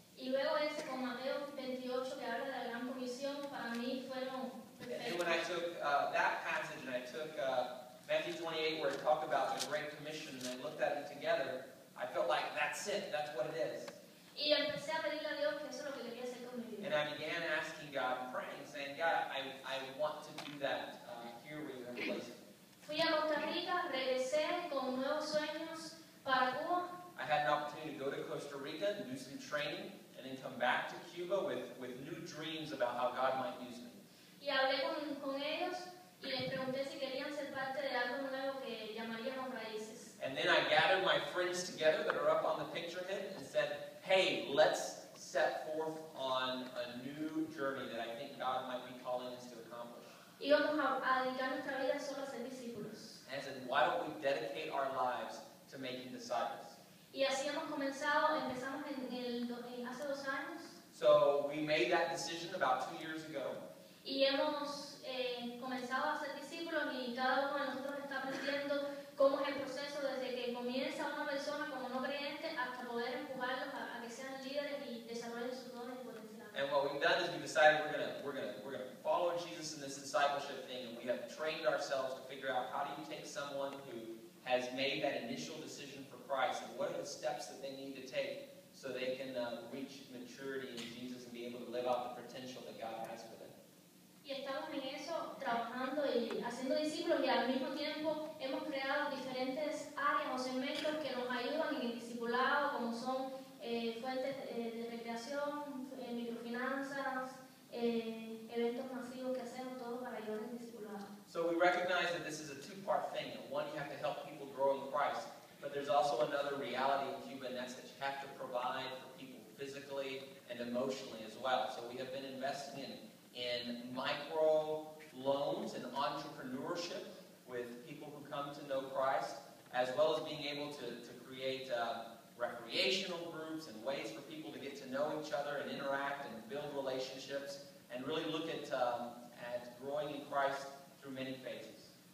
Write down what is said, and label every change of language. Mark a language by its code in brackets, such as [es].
[es] Y luego ese con Mateo 28 que habla de la gran comisión, para mí fueron [en] And when I took that passage and I took Matthew 28 where it talked about the Great Commission and I looked at it together, I felt like that's it, that's what it is. [es] Y empecé a pedirle a Dios que eso es lo que quería hacer con mi vida. [en] And I began asking God and praying, saying, God, I want to do that here where you have placed me. [es] Fui a Costa Rica, regresé con nuevos sueños para Cuba. [en] I had an opportunity to go to Costa Rica and do some training and then come back to Cuba with new dreams about how God might use me. [es] Y hablé con ellos y les pregunté si querían ser parte de algo nuevo que llamaríamos Raíces. [en] And then I gathered my friends together that are up on the picture here and said, hey, let's set forth on a new journey that I think God might be calling us to accomplish. [es] Íbamos a dedicar nuestra vida solo a ser discípulos. [en] And I said, why don't we dedicate our lives to making disciples? [es] Y así hemos comenzado, empezamos hace 2 años. [en] So we made that decision about 2 years ago. [es] Y hemos comenzado a ser discípulos y cada uno de nosotros está aprendiendo cómo es el proceso desde que comienza una persona como no creyente hasta poder empujarlos a que sean líderes y desarrollen sus dones y potenciales. [en] And what we've done is we decided we're gonna follow Jesus in this discipleship thing, and we have trained ourselves to figure out how do you take someone who has made that initial decision for Christ, and what are the steps that they need to take so they can reach maturity in Jesus and be able to live out the potential that God has for them. [es] Y estamos en eso, trabajando y haciendo discípulos, y al mismo tiempo hemos creado diferentes áreas o segmentos que nos ayudan en el discipulado, como son fuentes de recreación, microfinanzas, eventos masivos que hacemos, todo para ayudar en el discipulado. [en] So we recognize that this is a two-part thing. One, you have to help people grow in Christ, but there's also another reality in Cuba, and that's that you have to provide for people physically and emotionally as well. So we have been investing in micro loans and entrepreneurship with people who come to know Christ, as well as being able to create recreational groups and ways for people to get to know each other and interact and build relationships and really look at growing in Christ through many phases.